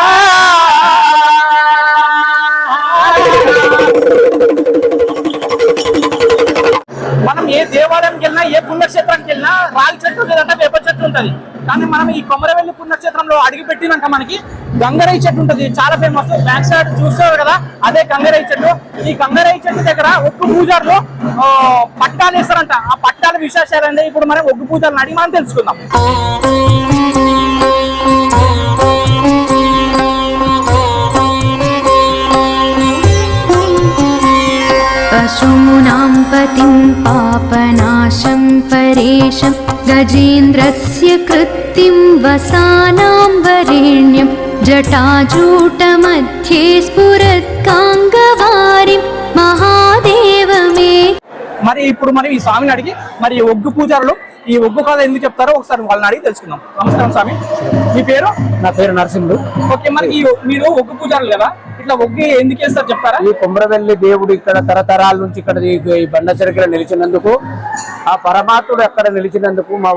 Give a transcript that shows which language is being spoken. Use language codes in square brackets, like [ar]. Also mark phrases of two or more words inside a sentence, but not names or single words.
[te] మనం ఏ దేవాలయంకి వెళ్ళినా ఏ పుణ్యక్షేత్రానికి వెళ్ళినా రాగి చెట్టు లేదంటే వేప చెట్టు ఉంటది. కానీ మనం ఈ కొమరవెల్లి పుణ్యక్షేత్రంలో అడిగి పెట్టినాక మనకి గంగరేయి చెట్టు ఉంటది, చాలా ఫేమస్. [en] back side [te] చూస్తారు కదా, అదే గంగరేయి చెట్టు. ఈ గంగరేయి చెట్టు దగ్గర ఒగ్గు పూజారులు పట్టాలు వేస్తారంట. ఆ పట్టాల విశేషాలంటే ఇప్పుడు మనం ఒగ్గు పూజారులను అడిగి మనం తెలుసుకుందాం. [sa] पशूनां पतिं पापनाशं परेशं गजेन्द्रस्य कृत्तिं वसानां वरेण्यं जटाजूटमध्ये स्फुरत्काङ्गवारिं महादेवमे. [te] మరి ఇప్పుడు మనం ఈ స్వామిని అడిగి మరి ఒగ్గు పూజారులు ఈ ఒగ్గు కథ ఎందుకు చెప్తారో ఒకసారి వాళ్ళని అడిగి తెలుసుకుందాం. నమస్కారం స్వామి, మీ పేరు? నా పేరు నరసింహుడు. ఓకే, మరి మీరు ఒగ్గు పూజారులు కదా, ఇట్లా ఒగ్గు ఎందుకు వేస్తారు చెప్తారా? ఈ కొమరవెల్లి దేవుడు ఇక్కడ తరతరాల నుంచి ఇక్కడ ఈ బండ చెరకలో నిలిచినందుకు, ఆ పరమాత్ముడు అక్కడ నిలిచినందుకు, మా